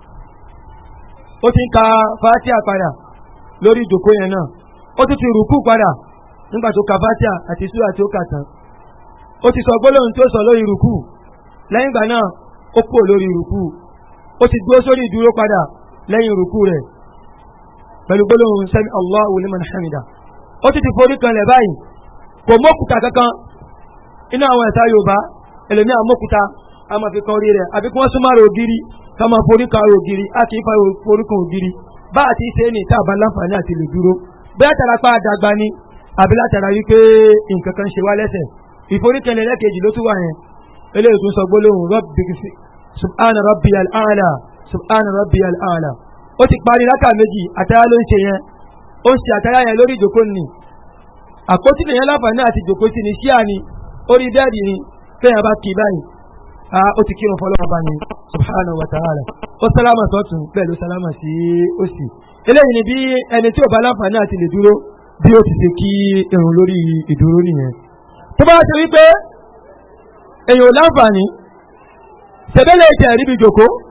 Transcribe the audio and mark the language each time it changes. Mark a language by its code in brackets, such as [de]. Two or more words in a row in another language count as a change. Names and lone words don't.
[yo] ó ti ń ka fàtíà padà lórí ìjòkó yẹn náà ó tún ti rùkú padà nígbà tó ka fàtíà àti súrà tí ó kà tán ó ti sọ gbólóhùn tí ó sọ lórí rùkú lẹ́yìn ìgbà náà ó kúrò lórí rùkú ó ti dúró sórí ìdúró padà lẹ́yìn rùkú rẹ̀ pẹ̀lú gbólóhùn [ar] سمع الله لمن حمده [yo] ó ti forí kanlẹ̀ báyìí kò mọ́kùtà kankan inú àwọn ẹ̀sà Yorùbá ẹlòmí àmọ́kùtà a máa fi kan orí rẹ̀ àbí kí wọ́n súnmọ́ rẹ̀ ògiri ká máa forí kan ògiri a kì í fa forí kan ògiri bá àti ṣe ní ìta àbá láǹfààní àti lè dúró bẹ́ẹ̀ tara pa àdàgbà ni àbí látara wípé nǹkan kan ṣe wá lẹ́sẹ̀ ìforí kanlẹ̀ lẹ́kejì ló tún wà yẹn eléyìí tún sọ gbólóhùn [ar] سبحان ربي الأعلى سبحان ربي الأعلى [yo] ó ti parí lákà méjì àtàrà ló ń ṣe yẹn ó ń ṣe àtàrà yẹn lórí ìjòkó ni àpótí nìyẹn láǹfààní àti ìjòkó sí ni ṣíà ni orí bẹ́ẹ̀dì ni fẹ́yàn bá kì í báyìí ó ti kírun fọlọ́wọ́ bá ní [ar] سبحانه وتعالى [yo] ó sálámà sọ́tún pẹ̀lú sálámà sí òsì eléyìí ni bí ẹni tí ò bá láǹfààní àti lè dúró bí ó ti ṣe kí irun lórí ìdúró nìyẹn tó bá ṣe wípé èèyàn ò láǹfààní ṣẹ̀bẹ́lẹ̀ ìtẹ̀ rí bí ìjòkó